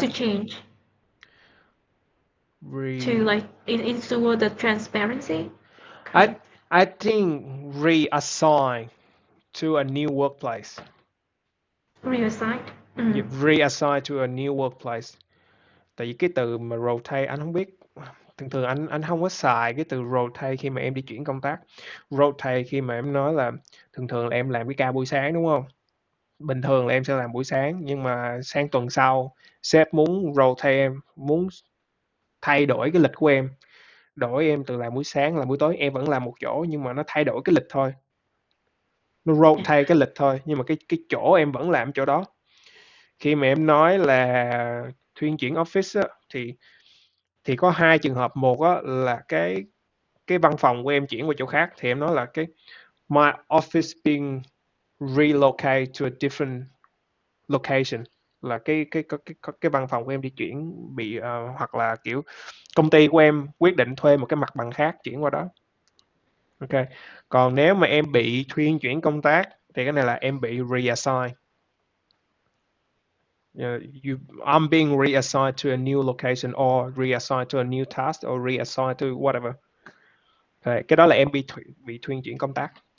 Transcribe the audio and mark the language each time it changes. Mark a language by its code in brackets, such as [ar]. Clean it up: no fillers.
[en] to change to re like ensure the transparency. I Okay. I think reassign to a new workplace. Reassign. Yeah, reassign to a new workplace. [vi] Tại vì cái từ mà rotate anh không biết, thường thường anh không có xài cái từ rotate khi mà em đi chuyển công tác. Rotate khi mà em nói là thường thường là em làm cái ca buổi sáng đúng không? Bình thường là em sẽ làm buổi sáng nhưng mà sang tuần sau sếp muốn rotate em, muốn thay đổi cái lịch của em, đổi em từ làm buổi sáng làm buổi tối, em vẫn làm một chỗ nhưng mà nó thay đổi cái lịch thôi. Nó [en] Yeah. [vi] rotate cái lịch thôi nhưng mà cái chỗ em vẫn làm chỗ đó. Khi mà em nói là thuyên chuyển office á, thì có hai trường hợp. Một á, là cái văn phòng của em chuyển qua chỗ khác thì em nói là cái [en] my office being relocated to a different location, [vi] là cái văn phòng của em đi chuyển bị hoặc là kiểu công ty của em quyết định thuê một cái mặt bằng khác chuyển qua đó. Ok. Còn nếu mà em bị thuyên chuyển công tác thì cái này là em bị reassign. [en] I'm being reassigned to a new location or reassigned to a new task or reassigned to whatever. Okay. [vi] Cái đó là em bị thuyên chuyển công tác.